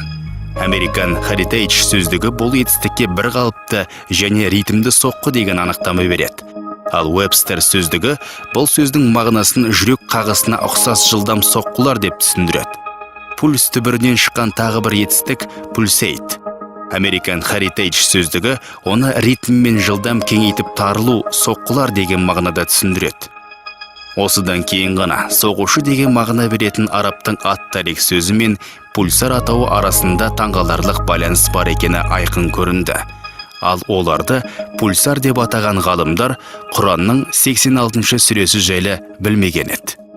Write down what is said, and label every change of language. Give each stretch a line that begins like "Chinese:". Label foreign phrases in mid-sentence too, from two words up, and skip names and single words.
Kazakh: American Heritage сөздігі бұл етістікке бір қалыпты және ритмді соққы деген анықтама береді. Ал Webster сөздігі бұл сөздің мағынасын жүрек қағысына ұқсас жылдам соққылар деп түсіндіреді. Пульс түбірінен шыққан тағы бір етістік pulsate. American Heritage сөздігі оны ритммен жылдам кеңейтіп тарылу, соққылар деген мағынада түсіндіреді. Осыдан кейін ғана соғушы деген мағына беретін арабтың ат-тарих сөзі мен пульсар атауы арасында таңғаларлық байланыс бар екені айқын көрінді. Ал оларды пульсар деп атаған ғалымдар Құранның 86-шы сүресі жайлы білмеген еді.